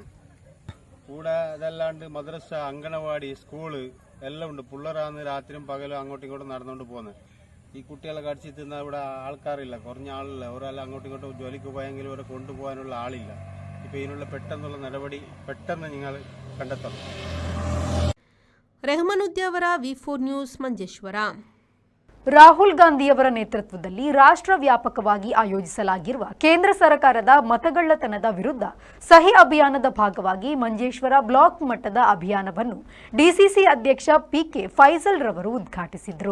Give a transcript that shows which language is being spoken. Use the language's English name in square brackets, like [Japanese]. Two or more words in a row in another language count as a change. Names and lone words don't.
[Malayalam] കൂടെ അതല്ലാണ്ട് മദ്രസ, അങ്കണവാടി, സ്കൂള് എല്ലാം ഉണ്ട്. പിള്ളേരാന്ന് രാത്രിയും പകലും അങ്ങോട്ടും ഇങ്ങോട്ടും നടന്നുകൊണ്ട് പോകുന്നത്. ഈ കുട്ടികളെ കടിച്ച് തിന്നാൽ ഇവിടെ ആൾക്കാരില്ല, കുറഞ്ഞ ആളില്ല. ഒരാൾ അങ്ങോട്ടും ഇങ്ങോട്ടും ജോലിക്ക് പോയെങ്കിലും അവരെ കൊണ്ടുപോകാനുള്ള ആളില്ല. ഇപ്പോൾ ഇതിനുള്ള പെട്ടെന്നുള്ള നടപടി പെട്ടെന്ന് നിങ്ങൾ കണ്ടെത്തണം. [Kannada] ರೆಹಮಾನುದ್ದಿ ಅವರ ವಿ4 ನ್ಯೂಸ್ ಮಂಜೇಶ್ವರ. ರಾಹುಲ್ ಗಾಂಧಿಯವರ ನೇತೃತ್ವದಲ್ಲಿ ರಾಷ್ಟ್ರ ವ್ಯಾಪಕವಾಗಿ ಆಯೋಜಿಸಲಾಗಿರುವ ಕೇಂದ್ರ ಸರ್ಕಾರದ ಮತಗಳ್ಳತನದ ವಿರುದ್ಧ ಸಹಿ ಅಭಿಯಾನದ ಭಾಗವಾಗಿ ಮಂಜೇಶ್ವರ ಬ್ಲಾಕ್ ಮಟ್ಟದ ಅಭಿಯಾನವನ್ನು ಡಿಸಿಸಿ ಅಧ್ಯಕ್ಷ ಪಿಕೆ ಫೈಸಲ್ ರವರು ಉದ್ಘಾಟಿಸಿದರು.